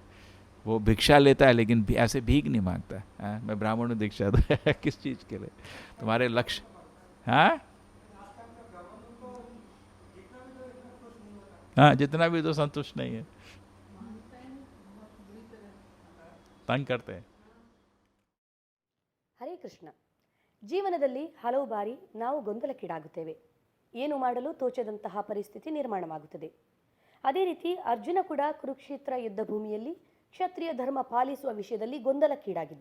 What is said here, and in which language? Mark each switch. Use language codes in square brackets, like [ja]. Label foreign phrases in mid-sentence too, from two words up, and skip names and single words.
[hi] वो भिक्षा लेता है लेकिन ऐसे भीख नहीं मांगता है. मैं ब्राह्मण हूँ, दीक्षा दो. किस चीज़ के लिए? तुम्हारे लक्ष्य. हाँ हाँ, जितना भी तो संतुष्ट नहीं है, तंग करते हैं. [kn] ಹರೇ ಕೃಷ್ಣ. ಜೀವನದಲ್ಲಿ ಹಲವು ಬಾರಿ ನಾವು ಗೊಂದಲಕ್ಕೀಡಾಗುತ್ತೇವೆ, ಏನು ಮಾಡಲು ತೋಚದಂತಹ ಪರಿಸ್ಥಿತಿ ನಿರ್ಮಾಣವಾಗುತ್ತದೆ. ಅದೇ ರೀತಿ ಅರ್ಜುನ ಕೂಡ ಕುರುಕ್ಷೇತ್ರ ಯುದ್ಧ ಭೂಮಿಯಲ್ಲಿ ಕ್ಷತ್ರಿಯ ಧರ್ಮ ಪಾಲಿಸುವ ವಿಷಯದಲ್ಲಿ ಗೊಂದಲಕ್ಕೀಡಾಗಿದ್ದ.